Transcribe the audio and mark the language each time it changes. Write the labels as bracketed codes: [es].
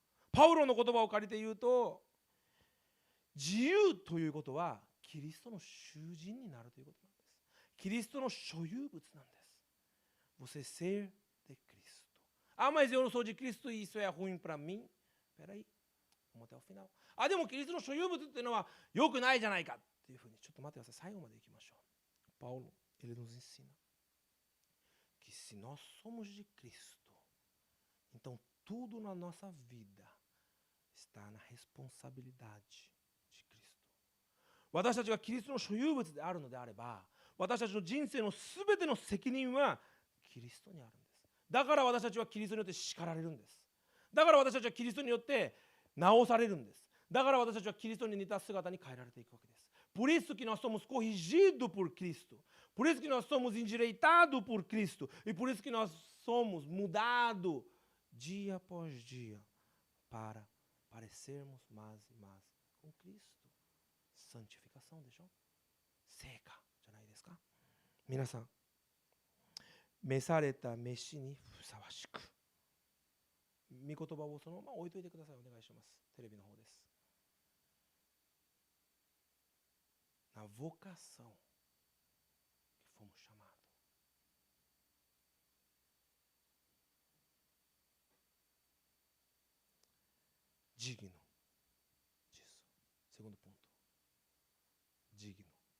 [ja] Pauloの言葉を借りて言うと、自由ということは、キリストの囚人になるということなんです。キリストの所有物なんです。 [pt] Você ser de Cristo. Ah, mas eu não sou de Cristo e isso é ruim para mim? Espera aí, vamos até o final. [ja] Ah, でもキリストの所有物っていうのは良くないじゃないかっていうふうに、ちょっと待ってください。最後まで行きましょう。 [pt] Paulo, ele nos ensina que se nós somos de Cristo, então tudo na nossa vida está na responsabilidade de Cristo. [ja] 私たちがキリストの所有物であるのであれば、私たちの人生のすべての責任はキリストにあるんです。だから私たちはキリストによって叱られるんです。だから私たちはキリストによって直されるんです。だから私たちはキリストに似た姿に変えられていくわけです。 [pt] Por isso que nós somos corrigidos por Cristo. Por isso que nós somos endireitados por Cristo. E por isso que nós somos mudados dia após dia para parecermos mais e mais com Cristo. Santificação, deixou? Seca, já não é isso? [ja] 皆さん、召された召しにふさわしく。御言葉をそのまま置いといてください。お願いします。テレビの方です。 [pt] Na vocação que fomos chamados. Digno disso. Segundo ponto. Digno.